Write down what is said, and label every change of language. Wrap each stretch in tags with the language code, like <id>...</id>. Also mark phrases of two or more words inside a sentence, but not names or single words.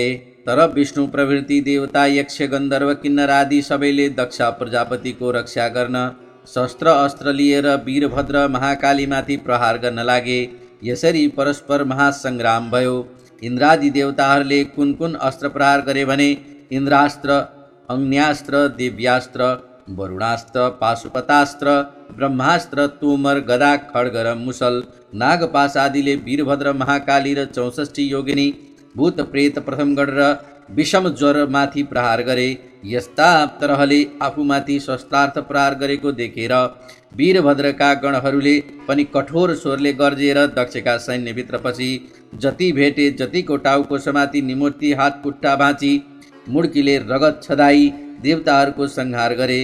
<ne>तर विष्णु प्रभृति देवता, यक्ष, गन्धर्व, किन्नर आदि सबैले दक्ष प्रजापतिको रक्षा गर्न शस्त्र अस्त्र लिएर वीरभद्र महाकालीमाथि प्रहार गर्न लागे। यसरी परस्पर महासङ्ग्राम भयो। इन्द्रादि देवताहरूले कुन कुन अस्त्र प्रहार गरे भने इन्द्रास्त्र, अग्न्यास्त्र, देव्यास्त्र, वरुणास्त्र, पाशुपतास्त्र, ब्रह्मास्त्र, तोमर, गदा, खड्ग र मुसल, नागपाश आदिले वीरभद्र, महाकाली र 64 योगिनी, भूत प्रेत, प्रथमगण र विषम ज्वरमाथि प्रहार गरे। यस्ता तरहले आफूमाथि शस्त्रार्थ प्रहार गरेको देखेर वीरभद्रका गणहरूले पनि कठोर स्वरले गर्जेर दक्षका सैन्यभित्र पछि जति भेटे जतिको टाउको समाती निमूर्ति हात खुट्टा भाँची मुड्कीले रगत छदाई देवताहरूको संहार गरे।</ne>